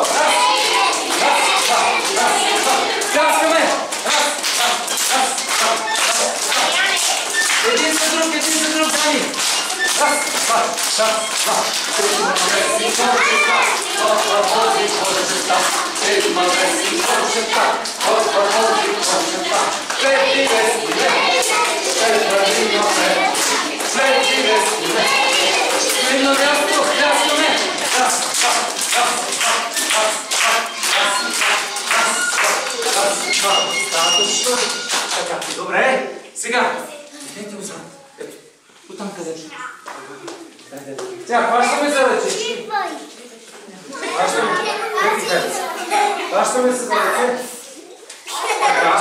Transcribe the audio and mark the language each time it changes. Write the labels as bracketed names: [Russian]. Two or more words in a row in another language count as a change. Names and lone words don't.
[Bulgarian] Раз, раз, два, раз, два. Каскаме. Раз, два, раз, два, раз, два. Един за друг, Дани. Раз, два, раз, два. На място, пляскаме. Раз, два, раз, два, раз, два, раз, два, раз, два, раз, два. Достатъчно. Така, добре. Сега, идете отзад. Ето, оттам където. Сега, хващаме за ръчички. Хващаме се за ръце. Така.